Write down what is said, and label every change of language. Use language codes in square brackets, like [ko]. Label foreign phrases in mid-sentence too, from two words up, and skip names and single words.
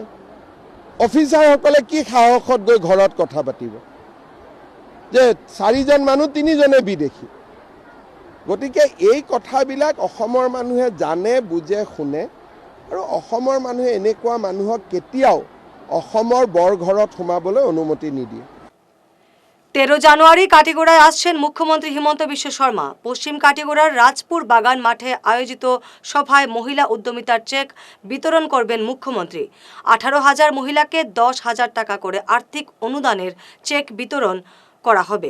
[as] অফিচাৰসকলে কি সাহসত গৈ ঘৰত কথা পাতিব যে 4জন মানুহ 3জনে বিদেশী? গতিকে এই কথাবিলাক অসমৰ মানুহে জানে, বুজে, শুনে, আৰু অসমৰ মানুহে এনেকুৱা মানুহক কেতিয়াও অসমৰ বৰঘৰত সোমাবলৈ অনুমতি নিদিয়ে। [bn] 13 জানুয়ারি কাটিগড়ায় আসছেন মুখ্যমন্ত্রী হিমন্ত বিশ্ব শর্মা। পশ্চিম কাটিগড়ার রাজপুর বাগান মাঠে আয়োজিত সভায় মহিলা উদ্যমিতার চেক বিতরণ করবেন মুখ্যমন্ত্রী। 18,000 মহিলাকে 10,000 টাকা করে আর্থিক অনুদানের চেক বিতরণ করা হবে।